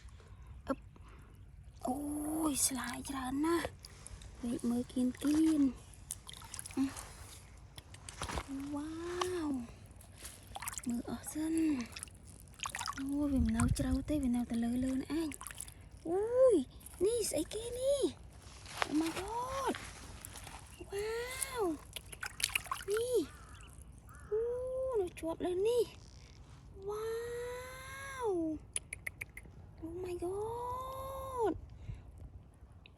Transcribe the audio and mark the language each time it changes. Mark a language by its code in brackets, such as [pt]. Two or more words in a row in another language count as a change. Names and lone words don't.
[km] អូយស្លាយច្រើនណាស់ពេកមើលគៀនវ៉ាវមើ លអស់សិនអូវាមិននៅជ្រៅទេវានៅតែលើនេះឯងអូយនេះស្អីគេនេះ [en] oh my god [km] វ៉ាវនេះអូនៅជាប់លើនេះវ៉ាវ [en] oh my god